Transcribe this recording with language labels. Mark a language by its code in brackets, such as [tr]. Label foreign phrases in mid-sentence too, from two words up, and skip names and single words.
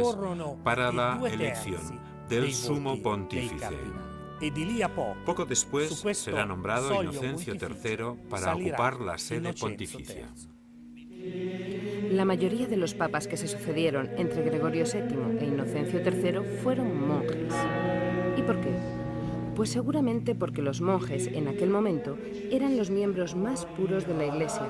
[it] occorrono [es] para [it] i [es] la [it] 2 [es] elección [it] terzi [es] del [it] dei [es] Sumo [it] voti dei [es] Pontífice. [it] cardinali. E di lì a [es] Poco después [it] su questo [es] será nombrado [it] soglio [es] Inocencio [it] pontificio [es] III para [it] salirà [es] ocupar la sede [it] Innocenzo [es] pontificia. [it] III. [es] La mayoría de los papas que se sucedieron entre Gregorio VII e Inocencio III fueron monjes. ¿Y por qué? Pues seguramente porque los monjes en aquel momento eran los miembros más puros de la Iglesia.